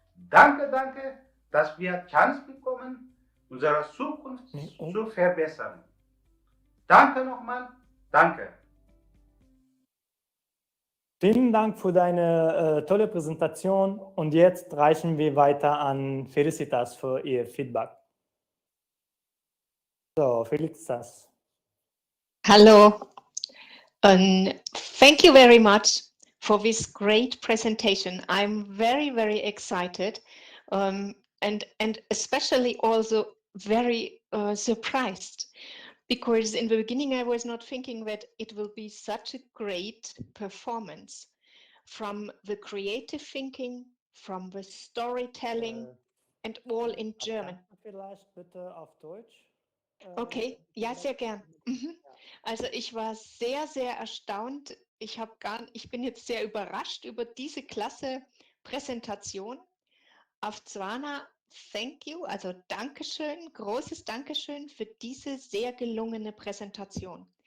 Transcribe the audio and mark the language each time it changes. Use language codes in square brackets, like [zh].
[de] Danke, dass wir Chance bekommen, unsere Zukunft zu verbessern. Danke nochmal, danke. Vielen Dank für deine tolle Präsentation und jetzt reichen wir weiter an Felicitas für ihr Feedback. So, Felicitas. [en] Hello, and thank you very much for this great presentation. I'm very excited, and especially also very surprised, because in the beginning I was not thinking that it will be such a great performance from the creative thinking, from the storytelling, and all in German. [de] Vielleicht bitte auf Deutsch. Okay, ja, sehr gern. Also ich war sehr erstaunt. Ich bin jetzt sehr überrascht über diese klasse Präsentation. Auf Zwana, [en] thank you, [de] also Dankeschön, großes Dankeschön für diese sehr gelungene Präsentation.